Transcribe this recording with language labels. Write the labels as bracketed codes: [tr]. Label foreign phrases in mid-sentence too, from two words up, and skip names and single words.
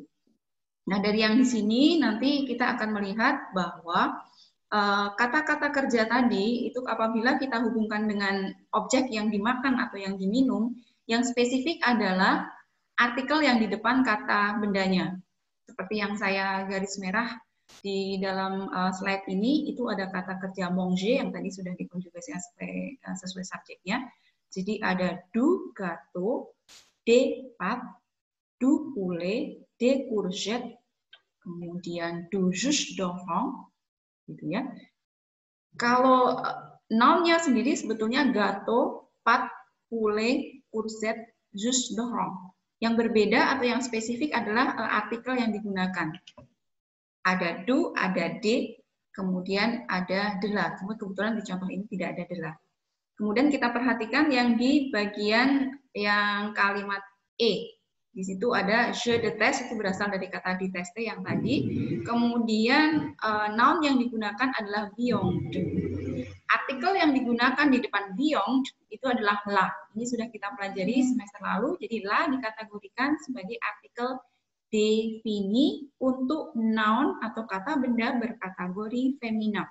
[id] Nah, dari yang di sini nanti kita akan melihat bahwa kata-kata kerja tadi itu apabila kita hubungkan dengan objek yang dimakan atau yang diminum, yang spesifik adalah artikel yang di depan kata bendanya. Seperti yang saya garis merah di dalam slide ini, itu ada kata kerja manger yang tadi sudah dikonjugasikan sesuai subjeknya. Jadi ada [fr] du gâteau, des pâtes, du poulet, des courgettes, kemudian du jus d'orange, [id] gitu ya. Kalau nounnya sendiri sebetulnya [fr] gâteau, pâtes, poulet, courgette, jus d'orange. [id] Yang berbeda atau yang spesifik adalah artikel yang digunakan. Ada du, ada de, kemudian ada [fr] de la. [id] Kebetulan di contoh ini tidak ada [fr] de la. [id] Kemudian kita perhatikan yang di bagian yang kalimat E. Di situ ada [fr] je déteste, [id] itu berasal dari kata détester yang tadi. Kemudian noun yang digunakan adalah viande. Artikel yang digunakan di depan viande itu adalah la. Ini sudah kita pelajari semester lalu. Jadi la dikategorikan sebagai artikel defini untuk noun atau kata benda berkategori femina.